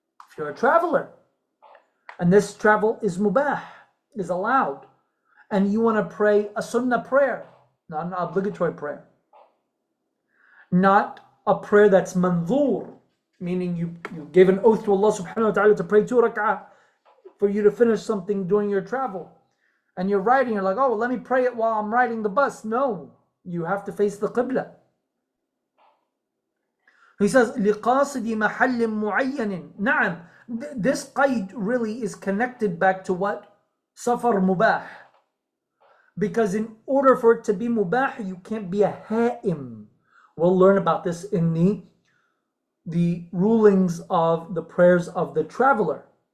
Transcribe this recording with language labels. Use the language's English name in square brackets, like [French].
[English] If you're a traveler, and this travel is mubah, is allowed, and you want to pray a sunnah prayer, not an obligatory prayer, not a prayer that's manzur, meaning you gave an oath to Allah subhanahu wa ta'ala to pray 2 rak'ah for you to finish something during your travel, and you're riding, you're like, oh, well, let me pray it while I'm riding the bus. No, you have to face the qibla. He says, [Arabic] لِقَاصِدِ مَحَلٍ مُعَيَّنٍ. [English] نعم, this qaid really is connected back to what? Safar mubah. Because in order for it to be mubah, you can't be a ha'im. We'll learn about this in the rulings of the prayers of the traveler.